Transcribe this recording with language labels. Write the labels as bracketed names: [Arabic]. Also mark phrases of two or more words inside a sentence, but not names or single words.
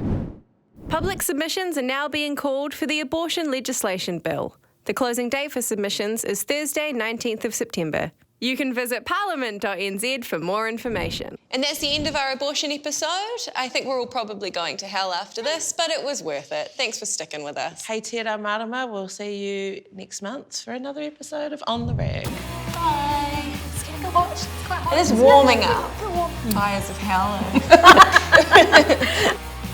[English] Public submissions are now being called for the abortion legislation bill. The closing date for submissions is Thursday, 19th of September. You can visit parliament.nz for more information. And that's the end of our abortion episode. I think we're all probably going to hell after this, but it was worth it. Thanks for sticking with us. [Māori] Hey, Tērā marama. [English] We'll see you next month for another episode of On the Rag. Bye. It's getting hot. It's quite hot. It is warming up. Fires of hell.